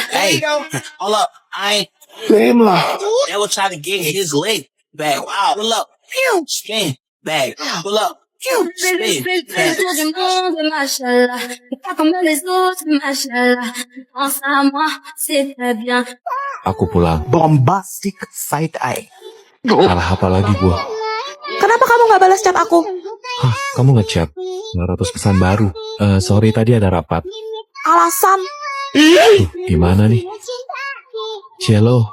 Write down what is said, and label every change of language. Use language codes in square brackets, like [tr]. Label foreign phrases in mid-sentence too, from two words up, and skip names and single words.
[en] Hey, hold up. lame lah. That was trying to get his leg back. Wow, pull up. Pew, spin, back. Pull up. Pew, spin, back. Mashallah. [fr] Comme les autres, mashallah. Ensemble, c'était bien. [id] Aku pulang. [en] Bombastic side eye. [id] Salah apa lagi gua? Kenapa kamu nggak balas chat aku? Hah, kamu ngechat? 900 pesan baru. Sorry tadi ada rapat. Alasan. Gimana nih? Cielo,